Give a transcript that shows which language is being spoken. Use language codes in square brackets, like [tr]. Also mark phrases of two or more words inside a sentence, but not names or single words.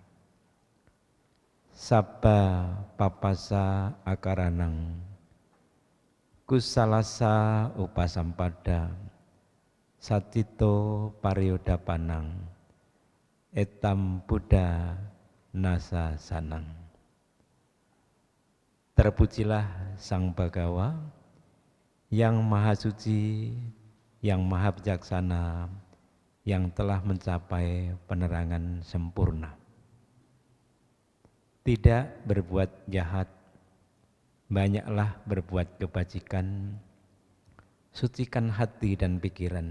[pi] Sabba papasa akaranang kusalasa upasampada satito pariodapanang etam Buddha nasa sanang. [id] Terpujilah Sang Bhagawa yang Maha Suci, yang Maha Bijaksana, yang telah mencapai penerangan sempurna. Tidak berbuat jahat, banyaklah berbuat kebajikan, sucikan hati dan pikiran.